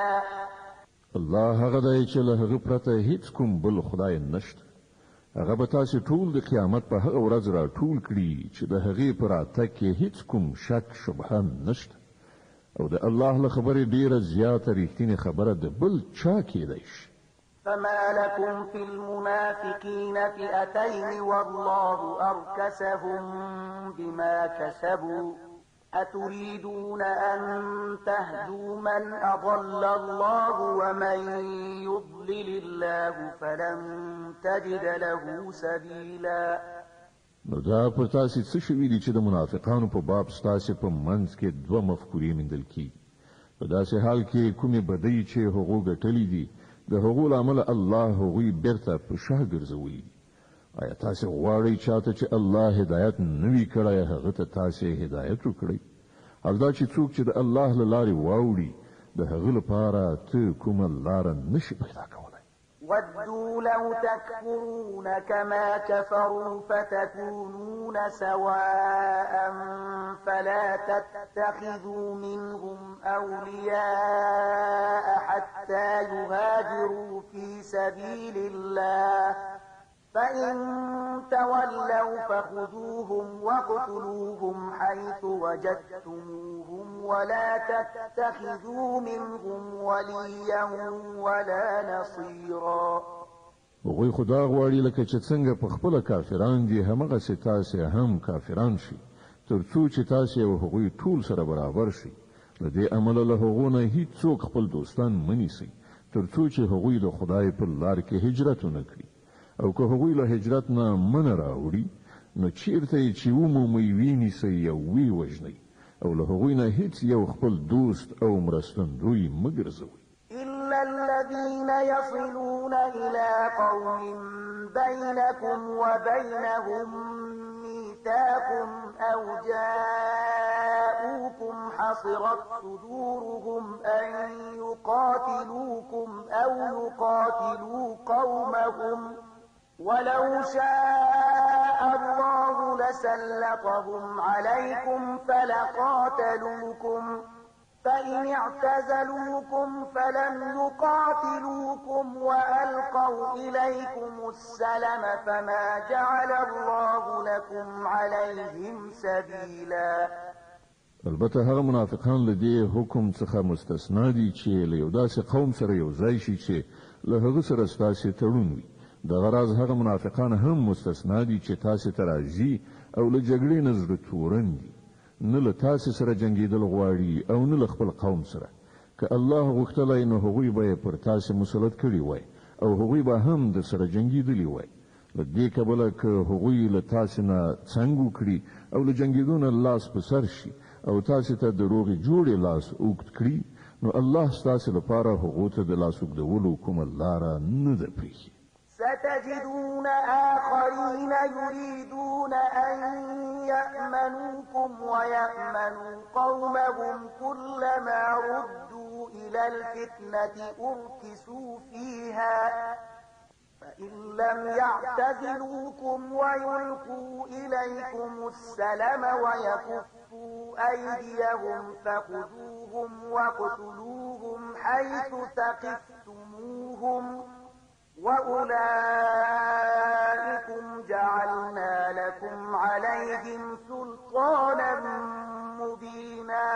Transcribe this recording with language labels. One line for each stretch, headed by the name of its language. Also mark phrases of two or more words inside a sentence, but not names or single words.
Pashto: الله هغه دی چې له هغه پرته هیڅ کوم بل خدای نشته. هغه به تاسو ټول د قیامت په هغه ورځ را ټول کړي چې د هغې په راتګ کې هیڅ کوم شک شبهه نشته او د الله له خبرې ډیره زیاته ریښتینې خبره د بل چا کېدی شي.
Arabic: فما لكم في المنافقين فئتين والله أركسهم بما كسبوا أتريدون أن تهدوا من أضل الله ومن يضلل الله فلن تجد له سبيلا.
Pashto: نو دا پر تاسې څه شوي دي چې د منافقانو په باب ستاسې په منځ کې دوه مفکورې موندل کیږي. په داسې حال کې کومې بدۍ چې هغو ګټلې دي د هغو له امله الله هغوی بیرته په شا ګرځولي دي. آیا تاسې غواړئ چاته چې الله هدایت نه وي کړی هغه ته تاسې هدایت وکړئ؟ حال دا چې څوک چې د الله له لارې واوړي د هغه لپاره ته کومه لاره نشي پیدا کولی.
Arabic: ودوا لو تكفرون كما كفروا فتكونون سواء فلا تتخذوا منهم أولياء حتى يهاجروا في سبيل الله فإن تولوا فخذوهم واقتلوهم حيث وجدتموهم ولا تتخذوا منهم وليا ولا نصيرا.
Pashto: هغوی خدا غواړي لکه چې څنګه په خپل کافران دي همغسې تاسې هم کافران شي تر څو چې تاسې او هغوی ټول سره برابر شي. له دې امله له هغو نه هیڅوک خپل دوستان منیسئ تر څو چې هغوی د خدای په لار کې هجرت ونه کړي. او که هغوی له هجرت نه منه راوړي نو چیرته یې چې ومومئ وینیسئ او ویې وژنئ او له هغوی نه هیڅ یو خپل دوست او مرستندوی مه ګرځوئ.
Arabic: إلا الذين يصلون إلى قوم بينكم وبينهم ميثاق أو جاءوكم حصرت صدورهم أن يقاتلوكم أو يقاتلوا قومهم ولو شاء الله لسلطهم عليكم فلقاتلوكم فإن اعتزلوكم فلم يقاتلوكم وألقوا إليكم السلم فما جعل الله لكم عليهم سبيلا.
Pashto: البته هغه منافقان له دې حکم څخه مستثنا دي چې له یو داسې قوم سره یو ځای شي چې له هغه سره ستاسې تړون وي. دغه راز هغه منافقان هم مستثنا دي چې تاسې ته راځي او له جګړې نه زړه تورن دي. نه له تاسې سره جنګېدل غواړي او نه له خپل قوم سره. که الله غوښتلی نو هغوی به یې پر تاسې مسلط کړي وای او هغوی به هم در سره جنګېدلي وای. له دې کبله که هغوی له تاسې نه څنګ وکړي او له جنګېدو نه لاس په سر شي او تاسې ته د روغې جوړې لاس اوږد کړي نو الله ستاسې لپاره هغو ته د لاس اوږدولو کومه لاره نه ده پرېښې.
Arabic: ستجدون آخرين يريدون أن يأمنوكم ويأمنوا قومهم كلما ردوا إلى الفتنة أركسوا فيها فإن لم يعتزلوكم ويلقوا إليكم السلم ويكفوا أيديهم فخذوهم واقتلوهم حيث ثقفتموهم وأولئكم جعلنا لكم عليهم سلطانا مبينا.